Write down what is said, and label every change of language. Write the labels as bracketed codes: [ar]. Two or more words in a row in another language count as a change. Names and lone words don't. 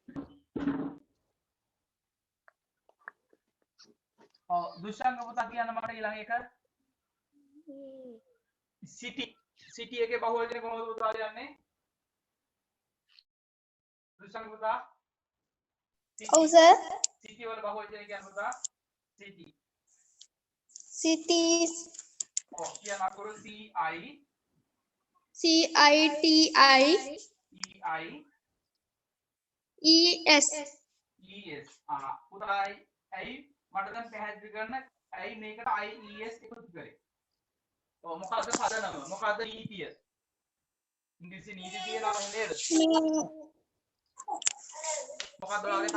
[si] දුෂංග පුතා කියන්න මට ඊළඟ එක සිටි එකේ බහුවචනේ කොහොමද පුතා ලියන්නේ දුෂංග පුතා ඔව් සර් සිටි වල බහුවචනේ කියන්නේ පුතා සිටි [en] cities [si] කියන අකුර c i [en] c i t i e s [si] පුතා ඇයි මට දැන් පැහැදිලි කරන්න ඇයි මේකට ies එකතු කරේ ඔව් මොකද්ද පදනම මොකද්ද නීතිය ඉංග්‍රීසි නීති කියලා නේද මොකද්ද ඔයාලගේ